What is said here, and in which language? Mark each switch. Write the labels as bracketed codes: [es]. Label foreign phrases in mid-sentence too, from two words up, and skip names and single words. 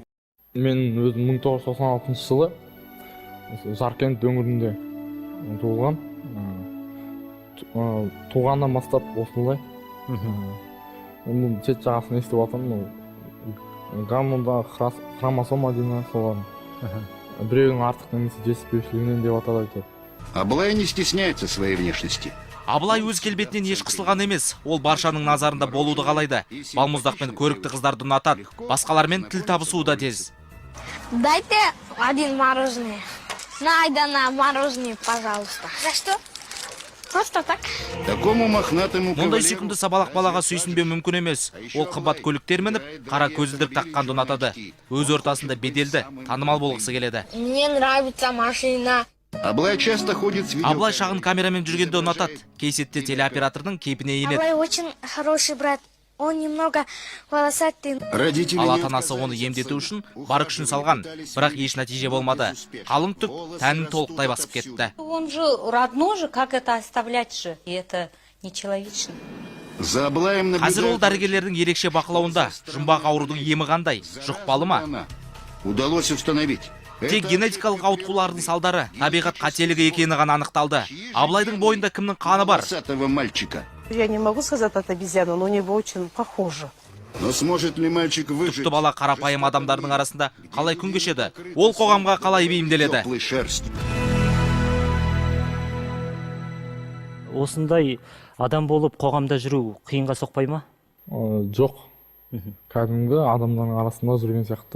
[kk] Мен өзім 1996 жылы Жаркент өңірінде туылған. Туғаннан бастап осылай. Шет жағасын естіп жатырмын. Гаммонда хромосома деймін соған. Біреудің артық немесе жетіспеушілігінен деп атады айтады. [ru] Аблай не стесняется своей внешности. [kk] Абылай өз келбетінен еш қысылған емес, ол баршаның назарында болуды қалайды. Балмұздақпен көрікті қыздарды ұнатады, басқалармен тіл табысуы да тез. [ru] Дайте один мороженое. На мороженое, пожалуйста. За что? Просто так. Такому мохнатому [kk] Мұндай [ru] кавалеру- [kk] сүйкімді сабалақ балаға сүйсінбеу мүмкін емес. Ол қымбат көліктер мініп, қара көзілдірік таққанды ұнатады. Өз ортасында беделді, танымал болғысы келеді. [ru] Мне нравится машина. Аблай часто ходит с [kk] Абылай шағын камерамен жүргенде ұнатады. Кей сетте телеоператордың кейпіне енеді. [ru] Аблай очень хороший брат. Он немного волосатый. Родители [kk] Ал [ru] не [kk] ата-анасы оны [ru] отказались [kk] емдету [ru] от [kk] үшін [ru] ухода, [kk] бар күшін салған, [ru] пытались [kk] бірақ [ru] увидеть [kk] еш нәтиже болмады. [ru] успех. [kk] Қалың түк [ru] Волосы [kk] тәнін [ru] растут [kk] толықтай басып [ru] отовсюду. [kk] кетті. [ru] Он же родной же, как это оставлять же? И это нечеловечно. За Аблаем [kk] Қазір ол [ru] наблюдают [kk] дәрігерлердің ерекше бақылауында. Жұмбақ аурудың емі қандай? Жұқпалы ма? [ru] Она. Удалось установить. [kk] Тек [ru] Это [kk] генетикалық ауытқулардың салдары, табиғат қателігі екені ғана анықталды. Абылайдың бойында кімнің қаны бар? [ru] волосатого мальчика. Я не могу сказать от обезьяны, но у него очень похоже. Но сможет ли мальчик выжить? [kk] Түпті бала қарапайым адамдардың арасында қалай күн кешеді? Ол қоғамға қалай бейімделеді? [ru] Теплой шерстью. [kk] Осындай адам болып қоғамда жүру қиынға соқпай ма? Жоқ. Кәдімгі адамдардың арасында жүрген сияқты.